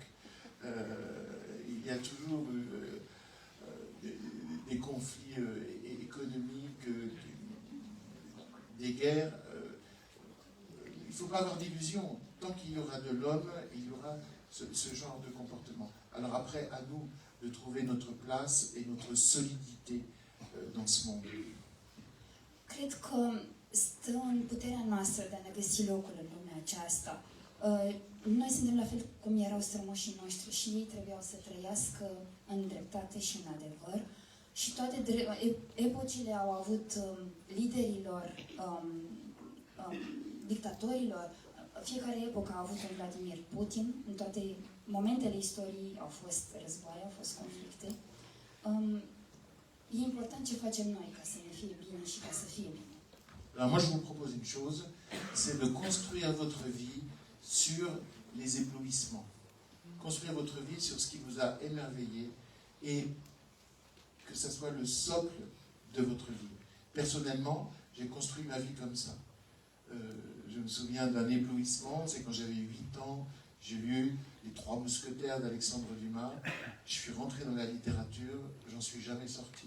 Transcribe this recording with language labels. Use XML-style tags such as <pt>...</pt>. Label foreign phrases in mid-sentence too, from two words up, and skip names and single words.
<fr>Il y a toujours eu des conflits économiques, des guerres. Il ne faut pas avoir d'illusions. Tant qu'il y aura de l'homme, il y aura ce genre de comportement. Alors après, à nous de trouver notre place et notre solidité dans ce monde.</fr> <ro>Cred că stă în puterea noastră de a ne găsi locul în lumea aceasta. Noi suntem la fel cum erau strămoșii noștri și ei trebuiau să trăiască în dreptate și în adevăr Și toate epocile au avut liderilor, dictatorilor, fiecare epocă a avut un Vladimir Putin, în toate momentele istoriei au fost războaie, au fost conflicte. E important ce facem noi ca să ne fie bine și ca să fie bine.</ro> <fr>Alors moi je vous propose une chose, c'est de construire votre vie sur les éblouissements. Construire votre vie sur ce qui vous a émerveillé et que ça soit le socle de votre vie. Personnellement, j'ai construit ma vie comme ça. Je me souviens d'un éblouissement, c'est quand j'avais 8 ans, j'ai lu Les Trois Mousquetaires d'Alexandre Dumas, je suis rentré dans la littérature, j'en suis jamais sorti.</fr>